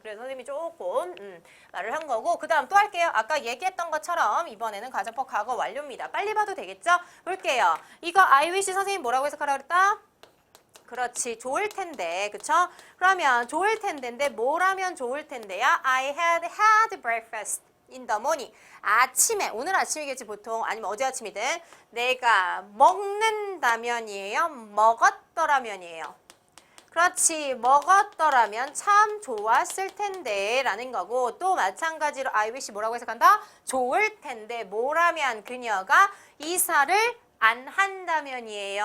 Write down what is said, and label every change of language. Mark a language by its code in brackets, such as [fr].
[ko] 그래서 선생님이 조금 말을 한 거고 그 다음 또 할게요. 아까 얘기했던 것처럼 이번에는 가정법 과거 완료입니다. 빨리 봐도 되겠죠? 볼게요. 이거 I wish 선생님 뭐라고 해석하라고 그랬다? 그렇지. 좋을 텐데. 그쵸? 그러면 좋을 텐데인데 뭐라면 좋을 텐데요? [en] I had breakfast in the morning. [ko] 아침에, 오늘 아침이겠지 보통 아니면 어제 아침이든 내가 먹는다면이에요? 먹었더라면이에요? 그렇지. 먹었더라면 참 좋았을 텐데 라는 거고 또 마찬가지로 I wish 뭐라고 해석한다? 좋을 텐데 뭐라면 그녀가 이사를 안 한다면이에요?